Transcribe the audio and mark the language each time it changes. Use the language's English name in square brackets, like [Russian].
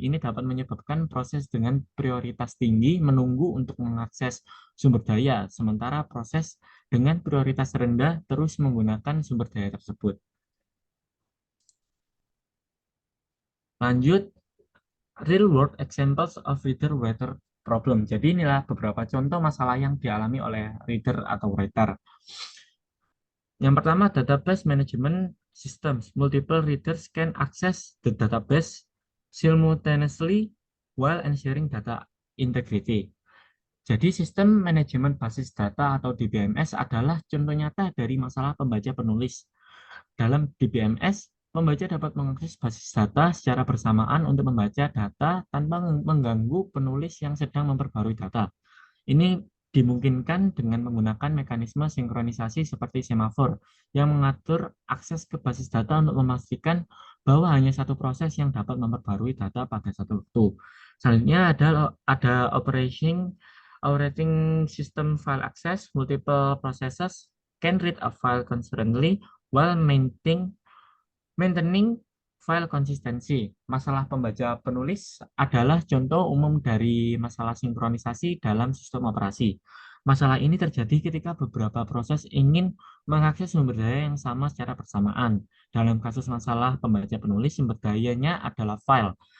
[Indonesian] Ini dapat menyebabkan proses dengan prioritas tinggi menunggu untuk mengakses sumber daya, sementara proses dengan prioritas rendah terus menggunakan sumber daya tersebut. Lanjut, [English] real world examples of reader writer problem. [Indonesian] Jadi inilah beberapa contoh masalah yang dialami oleh reader atau writer. Yang pertama, database management systems. [English] Multiple readers can access the database simultaneously while ensuring data integrity. [Indonesian] Jadi sistem manajemen basis data atau DBMS adalah contoh nyata dari masalah pembaca penulis. Dalam DBMS, pembaca dapat mengakses basis data secara bersamaan untuk membaca data tanpa mengganggu penulis yang sedang memperbarui data. Ini dimungkinkan dengan menggunakan mekanisme sinkronisasi seperti semafor yang mengatur akses ke basis data untuk memastikan bahwa hanya satu proses yang dapat memperbarui data pada satu waktu. Selanjutnya ada [English] operating system file access. Multiple processes can read a file concurrently while maintaining file konsistensi. [Indonesian] Masalah pembaca penulis adalah contoh umum dari masalah sinkronisasi dalam sistem operasi. Masalah ini terjadi ketika beberapa proses ingin mengakses sumber daya yang sama secara bersamaan. Dalam kasus masalah pembaca penulis, sumber dayanya adalah file.